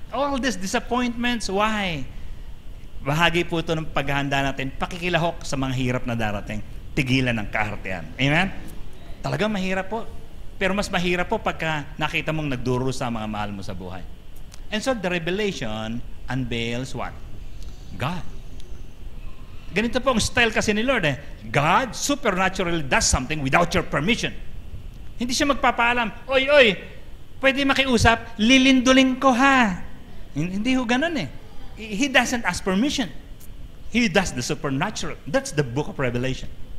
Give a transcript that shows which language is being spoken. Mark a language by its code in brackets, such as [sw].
[en] All these disappointments, why? [tl] Bahagi po ito ng paghahanda natin, pakikilahok sa mga hirap na darating, tigilan ng kaartehan. Amen? Talagang mahirap po. Pero mas mahirap po pagka nakita mong nagduro sa mga mahal mo sa buhay. [en] And so the revelation unveils what? God. [tl] Ganito po ang style kasi ni Lord eh. [en] God supernaturally does something without your permission. [tl] Hindi siya magpapaalam, oy, pwede makiusap, lilindulin ko ha. Hindi ho ganun eh. [en] He doesn't ask permission. He does the supernatural. That's the book of Revelation.